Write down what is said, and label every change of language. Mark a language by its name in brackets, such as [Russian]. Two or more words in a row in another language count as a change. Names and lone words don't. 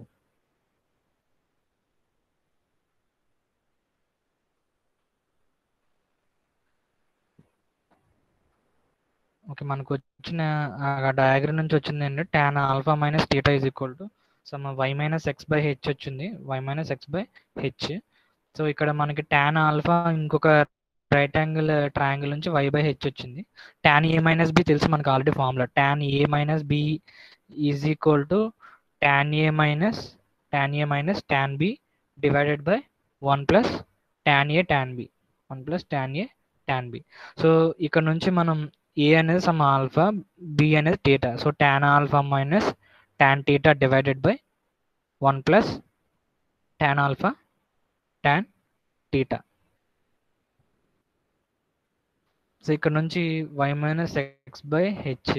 [Telugu] ఓకే, మనకు వచ్చిన [English] డయాగ్రామ్ [Telugu] నుంచి వచ్చింది ఏంటంటే [English] tan alpha minus theta is equal to some y minus x by h వచ్చింది, y minus x by h. సో [Telugu] ఇక్కడ మనకి [English] tan alpha ఇంకొక right angle triangle నుంచి y by h వచ్చింది. tan a minus b [Telugu] తెలుసు మనకు [English] already formula, tan a minus b is equal to tan a minus tan b divided by 1 plus tan a tan b, 1 plus tan a tan b. [Telugu] సో ఇక్కడ నుంచి మనం a అనేది [English] some alpha, [Telugu] b అనేది థీటా. [English] so tan alpha minus tan theta divided by 1 plus tan alpha tan theta. సో [Telugu] ఇక్కడ నుంచి [English] y minus x by h.